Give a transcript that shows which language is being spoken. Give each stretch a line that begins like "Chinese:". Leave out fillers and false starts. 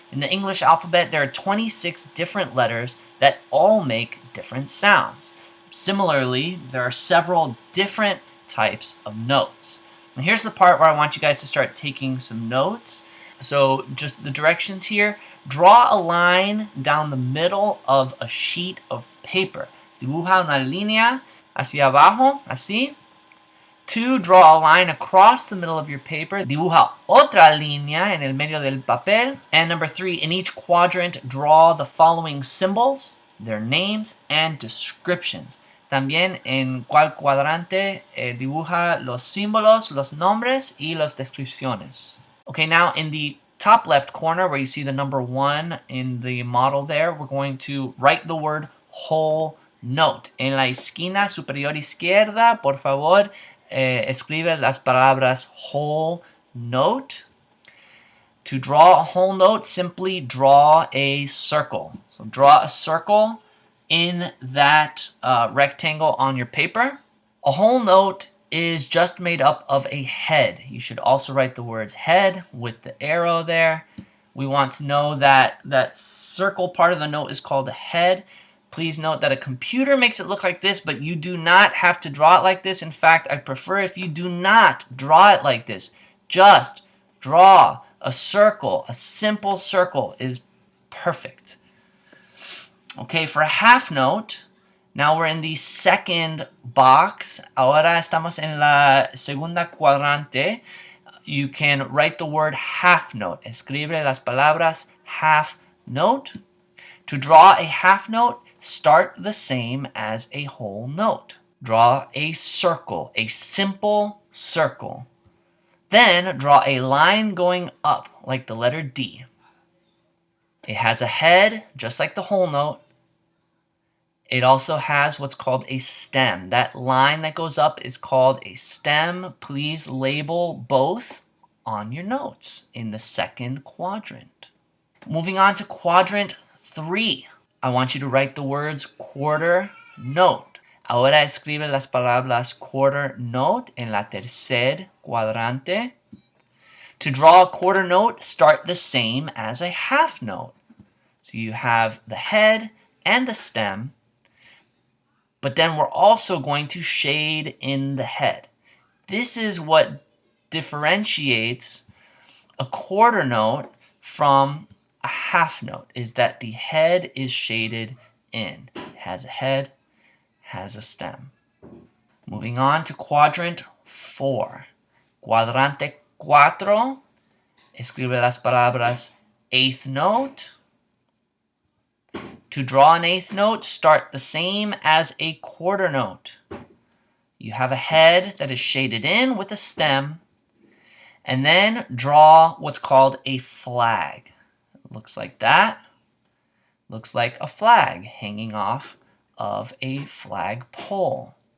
English: In the English alphabet, there are 26 different letters that all make different sounds. Similarly, there are several different types of notes. And here's the part where I want you guys to start taking some notes. So just the directions here. Draw a line down the middle of a sheet of paper.
Spanish: Dibuja una línea hacia abajo, así.
English: 2. Draw a line across the middle of your paper.
Spanish: Dibuja otra línea en el medio del papel.
English: And number 3, in each quadrant, draw the following symbols, their names, and descriptions.
Spanish: También en cual cuadrante dibuja los símbolos, los nombres, y las descripciones.
English: Okay, now in the top left corner where you see the number 1 in the model there, we're going to write the word whole note.
Spanish: En la esquina superior izquierda, por favor, escribe las palabras whole note.
English: To draw a whole note, simply draw a circle. So draw a circle in that rectangle on your paper. A whole note is just made up of a head. You should also write the words head with the arrow there. We want to know that that circle part of the note is called a head. Please note that a computer makes it look like this, but you do not have to draw it like this. In fact, I prefer if you do not draw it like this. Just draw a circle. A simple circle is perfect. Okay, for a half note, now we're in the second box.
Spanish: Ahora estamos en la segunda cuadrante.
English: You can write the word half note.
Spanish: Escribe las palabras half note.
English: To draw a half note, start the same as a whole note. Draw a circle, a simple circle. Then draw a line going up like the letter D. It has a head, just like the whole note. It also has what's called a stem. That line that goes up is called a stem. Please label both on your notes in the second quadrant. Moving on to quadrant 3. I want you to write the words quarter note.
Spanish: Ahora escribe las palabras quarter note en la tercer cuadrante.
English: To draw a quarter note, start the same as a half note. So you have the head and the stem, but then we're also going to shade in the head. This is what differentiates a quarter note from a half note, is that the head is shaded in. It has a head, has a stem. Moving on to quadrant 4.
Spanish: Cuadrante 4. Escribe las palabras eighth note.
English: To draw an eighth note, start the same as a quarter note. You have a head that is shaded in with a stem, and then draw what's called a flag. It looks like that. Looks like a flag hanging off of a flag pole.